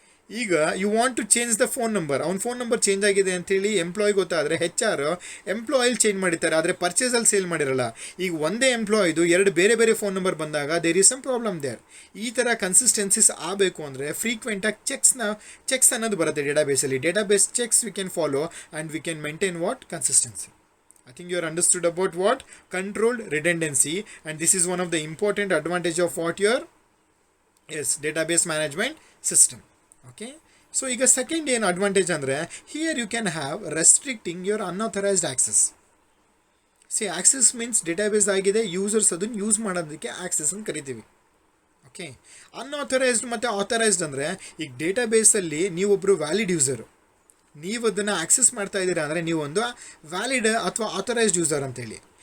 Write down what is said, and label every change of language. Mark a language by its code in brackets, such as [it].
[kn] ಈಗ [en] you want to change the phone number, [kn] ಅವ್ನ phone number change ಆಗಿದೆ ಅಂತೇಳಿ ಎಂಪ್ಲಾಯ್ ಗೊತ್ತಾದರೆ HR ಎಂಪ್ಲಾಯಲ್ಲಿ ಚೇಂಜ್ ಮಾಡಿರ್ತಾರೆ, ಆದರೆ ಪರ್ಚೇಸಲ್ಲಿ ಸೇಲ್ ಮಾಡಿರಲ್ಲ. ಈಗ ಒಂದೇ ಎಂಪ್ಲಾಯ್ದು 2 ಬೇರೆ ಬೇರೆ ಫೋನ್ ನಂಬರ್ ಬಂದಾಗ [en] There is some problem there. [kn] ಈ ಥರ ಕನ್ಸಿಸ್ಟೆನ್ಸಿಸ್ ಆಗಬೇಕು ಅಂದರೆ ಫ್ರೀಕ್ವೆಂಟಾಗಿ ಚೆಕ್ಸ್ ಅನ್ನೋದು ಬರುತ್ತೆ ಡೇಟಾಬೇಸಲ್ಲಿ. [en] Database checks we can follow and we can maintain what consistency. I think you are understood about what controlled redundancy, and this is one of the important advantage of what your database management system. Okay, so [kn] ಈಗ second ಏನು advantage ಅಂದರೆ [en] Here you can have restricting your unauthorized access. [kn] Access means database ಆಗಿದೆ, users ಅದನ್ನು use ಮಾಡೋದಕ್ಕೆ access ಅಂತ ಕರಿತೀವಿ. Okay, unauthorised ಮತ್ತು authorised ಅಂದರೆ ಈಗ ಡೇಟಾಬೇಸಲ್ಲಿ ನೀವೊಬ್ಬರು ವ್ಯಾಲಿಡ್ ಯೂಸರು, ನೀವು ಅದನ್ನು ಆಕ್ಸೆಸ್ ಮಾಡ್ತಾ ಇದ್ದೀರಾ ಅಂದರೆ ನೀವೊಂದು ವ್ಯಾಲಿಡ್ ಅಥವಾ ಆಥರೈಸ್ಡ್ ಯೂಸರ್ ಅಂತೇಳಿ.